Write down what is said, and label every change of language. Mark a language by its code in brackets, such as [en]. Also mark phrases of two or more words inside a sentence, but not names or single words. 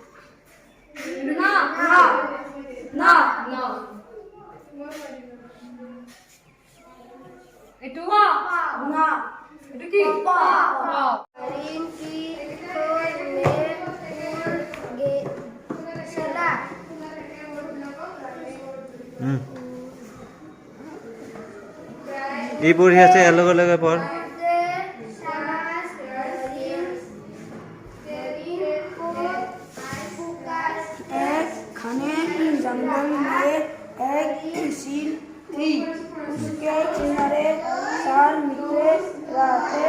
[as] এইটো এইটো কি? এই পঢ়ি আছে লগে লগে পঢ়। [hi] एक घने जंगल में एक झील थी। उसके किनारे चार मित्र रहते